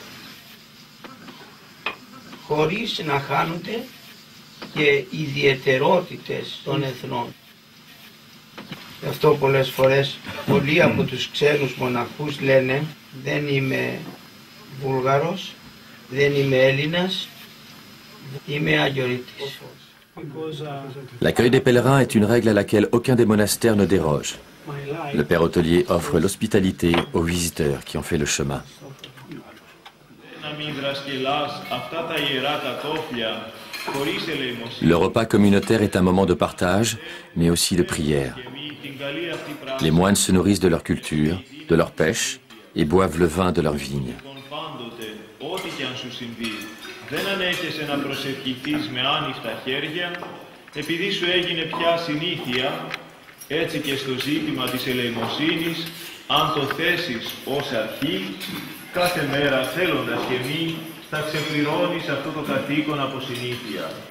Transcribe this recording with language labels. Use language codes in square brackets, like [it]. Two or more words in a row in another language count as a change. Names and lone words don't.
[el] Χωρίς να χάνονται και ιδιαιτερότητες των εθνών. Γι' αυτό πολλές φορές πολλοί από τους ξένους μοναχούς λένε δεν είμαι Βούλγαρος, δεν είμαι Έλληνας, είμαι Αγιορείτης. [fr] L'accueil des pèlerins est une règle à laquelle aucun des monastères ne déroge. Le père hôtelier offre l'hospitalité aux visiteurs qui ont fait le chemin. Le repas communautaire est un moment de partage, mais aussi de prière. Les moines se nourrissent de leur culture, de leur pêche, et boivent le vin de leur vigne. [el] Δεν ανέχεσαι να προσευχηθείς με άνοιχτα χέρια, επειδή σου έγινε πια συνήθεια, έτσι και στο ζήτημα της ελεημοσύνης, Αν το θέσεις ως αρχή, κάθε μέρα θέλοντας και μη, θα ξεπληρώνεις αυτό το καθήκον από συνήθεια.